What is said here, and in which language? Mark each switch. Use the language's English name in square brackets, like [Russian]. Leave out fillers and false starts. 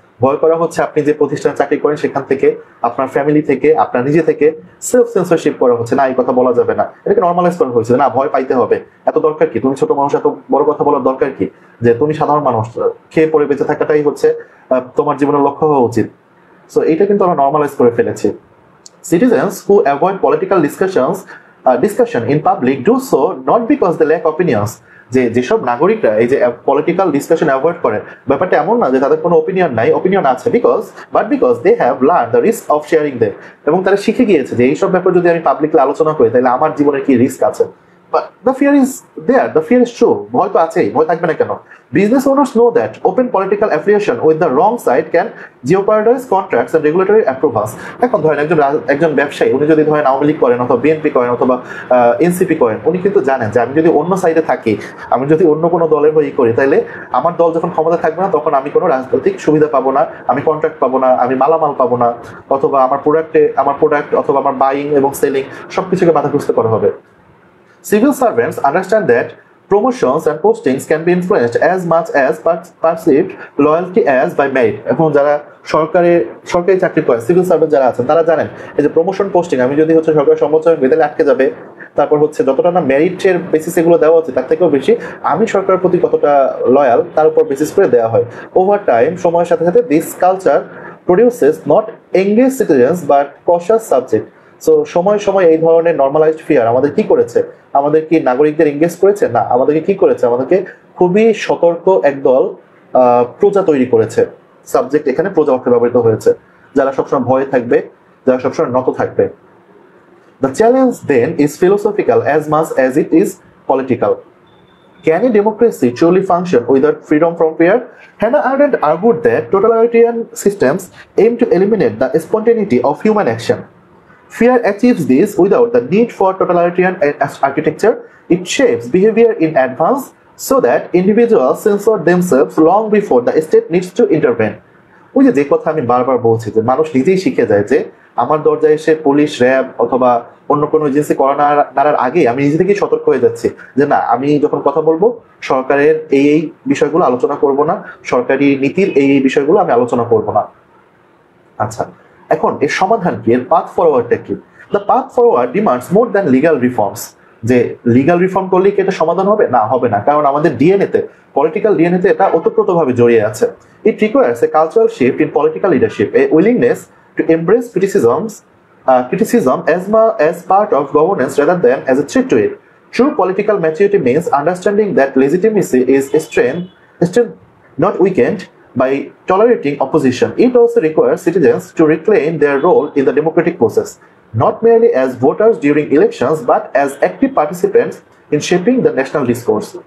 [Bangla] ভয় করা হচ্ছে আপনি যে প্রতিষ্ঠানে চাকরি করেন সেখান থেকে, আপনার ফ্যামিলি থেকে, আপনার নিজে থেকে সেলফ সেন্সরশিপ করা হচ্ছে, না এই কথা বলা যাবে না, এটাকে নর্মালাইজ করা হয়েছে, না ভয় পাইতে হবে, এত দরকার কি, তুমি ছোট মানুষ এত বড় কথা বলার দরকার কি, যে তুমি সাধারণ মানুষ, খেয়ে পড়ে বেঁচে থাকাটাই হচ্ছে তোমার জীবনের লক্ষ্য হওয়া উচিত। সো এটা কিন্তু আমরা নর্মালাইজ করে ফেলেছি। [English] Citizens who avoid political discussion in public do so not because they lack opinions. [Bangla] যেসব নাগরিকরা এই যে পলিটিক্যাল ডিসকাশন অ্যাভয়েড করে, ব্যাপারটা এমন না যে তাদের কোনো ওপিনিয়ন নাই, ওপিনিয়ন আছে, [English] Because they have learn the risk of sharing them. [Bangla] এবং তারা শিখে গিয়েছে যে এইসব ব্যাপার যদি আমি পাবলিকলি আলোচনা করি তাহলে আমার জীবনের কি রিস্ক আছে। [English] But the fear is there, the fear is true. [Bangla] ভয় তো আছেই, ভয় থাকবে না কেন? [English] Business owners know that open political affiliation with the wrong side can jeopardize contracts and regulatory approvals. [Bangla] এখন ধরেন একজন ব্যবসায়ী, উনি যদি ধরেন আওয়ামী লীগ করেন অথবা বিএনপি করেন অথবা এনসিপি করেন, উনি কিন্তু জানেন যে আমি যদি অন্য সাইডে থাকি, আমি যদি অন্য কোনো দলের হয়ে করি, তাহলে আমার দল যখন ক্ষমতা থাকবে না তখন আমি কোনো রাজনৈতিক সুবিধা পাবো না, আমি কন্ট্রাক্ট পাবো না, আমি মালামাল পাবো না, অথবা আমার প্রোডাক্ট অথবা আমার বাইং এবং সেলিং সবকিছুকে বাধাগ্রস্ত করা হবে। [English] Civil servants understand that promotions and postings can be influenced as much as perceived loyalty as by merit. [Bangla] এখন যারা সরকারি চাকরি করে, সিভিল সার্ভেন্ট যারা আছেন, তারা জানেন এই যে প্রমোশন পোস্টিং, আমি যদি হচ্ছে সরকারি সমালোচনা বেতনে আটকে যাবে, তারপর হচ্ছে যতটা না মেরিটের বেসিস এগুলো দেওয়া হচ্ছে তার থেকেও বেশি আমি সরকারের প্রতি কতটা লয়াল তার উপর বেসিস করে দেওয়া হয়। [English] over time, [Bangla] সময়ের সাথে সাথে [English] This culture produces not engage citizens but cautious subject. [Bangla] So সময় সময় এই ধরনের নর্মালাইজড ফিয়ার আমাদের কি করেছে? আমাদের কি নাগরিকদের এঙ্গেজ করেছে? না, আমাদেরকে কি করেছে? আমাদেরকে খুবই সতর্ক একদল প্রজা তৈরি করেছে। সাবজেক্ট এখানে প্রজা অর্থে ব্যবহৃত হয়েছে, যারা সবসময় ভয়ে থাকবে, যারা সবসময় নত থাকবে। [English] The challenge then is philosophical as much as it is political. Can a democracy truly function without freedom from fear? Hannah Arendt argued that totalitarian systems aim to eliminate the spontaneity of human action. Fear achieves this without the need for totalitarian architecture. It shapes behavior in advance so that individuals censor themselves long before the state needs to intervene. [Bangla] ওই যে কথা আমি বারবার বলছি যে মানুষ নিজেই শিখে যায় যে আমার দরজায় এসে পুলিশ, র্যাব অথবা অন্য কোনো এজেন্সি করা নাড়ার আগে আমি নিজে থেকেই সতর্ক হয়ে যাচ্ছি যে না, আমি যখন কথা বলবো সরকারের এই বিষয়গুলো আলোচনা করব না, সরকারি নীতির এই বিষয়গুলো আমি আলোচনা করব না। আচ্ছা, এখন এর সমাধান কি? এর পাথ ফরওয়ার্ডটা কি? [English] The path forward demands more than legal reforms. [Bangla] যে লিগাল রিফর্ম করলেই কি এটা সমাধান হবে? না, হবে না, কারণ আমাদের ডিএনএতে, পলিটিক্যাল ডিএনএতে এটা ওতপ্রোতভাবে জড়িয়ে আছে। [English] It requires a cultural shift in political leadership, a willingness to embrace criticism as part of governance rather than as a threat to it. True political maturity means understanding that legitimacy is strengthened, not weakened, by tolerating opposition. It also requires citizens to reclaim their role in the democratic process, not merely as voters during elections, but as active participants in shaping the national discourse.